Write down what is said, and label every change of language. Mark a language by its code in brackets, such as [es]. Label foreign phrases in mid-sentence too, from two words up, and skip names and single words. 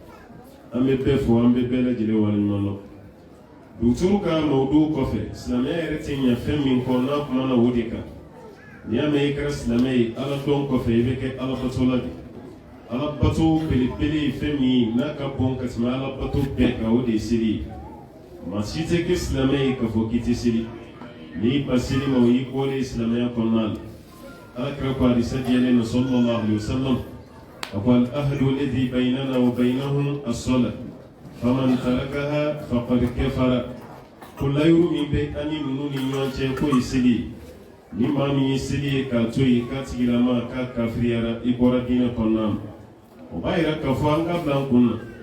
[bm] an bɛ bɛɛ fo an bɛ bɛɛ lajɛlen waleɲuman dɔn dɔkitɛriw ka mawudu kɔfɛ silamɛya yɛrɛ tɛ ɲɛ fɛn min kɔ n'a kumana o de kan n'i y'a mɛn i kɛra silamɛ ye Ala dɔn kɔfɛ i bɛ kɛ Ala batola de Ala bato belebele ye fɛn min ye n'a ka bon ka tɛmɛ Ala bato bɛɛ kan o de ye seli ye maa si tɛ kɛ silamɛ ye k'a fɔ k'i tɛ seli n'i ba seli ma o y'i bɔlen silamɛya kɔnɔna la Alakira ko hadisa jɛlen na [ar] صلى الله عليه وسلم [bm] a ko [ar] العهد الذي بيننا وبينهم الصلاة فمن تركها فقد كفر [bm] ko layiru min bɛ an ni ninnu ni ɲɔgɔn cɛ k'o ye seli ye ni maa min ye seli ye k'a to yen k'a tigilama k'a kafiriyara i bɔra diinɛ kɔnɔna na o b'a yira k'a fɔ an ka bila an kun na